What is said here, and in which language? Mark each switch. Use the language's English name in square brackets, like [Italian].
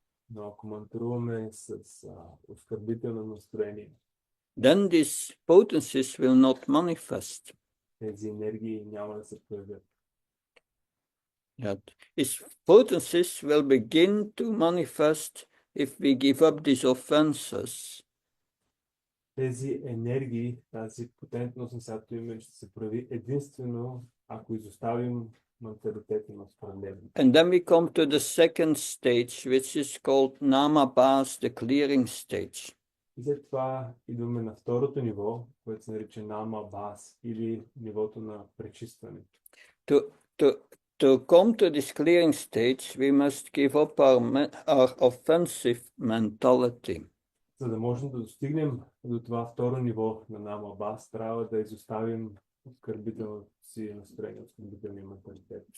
[Bulgarian] но ако мантруваме с оскърбително настроение, [English] then these potencies will not manifest. [Bulgarian] тези енергии няма да се проявят. [English] Its potencies will begin to manifest if we give up these offenses. [Bulgarian] Тези енергии, тази потентност на святото име ще се прояви единствено, ако изоставим менталитета на оскърбление. [English] And then we come to the second stage, which is called Namabhas, the clearing stage. [Bulgarian] И след това идваме на второто ниво, което се нарича Намабхас или нивото на пречистване. [English] To come to this clearing stage, we must give up our offensive mentality. [Bulgarian] За да можем да достигнем до това второ ниво на Намабхас, трябва да изоставим оскърбителното си настроение, оскърбителния менталитет.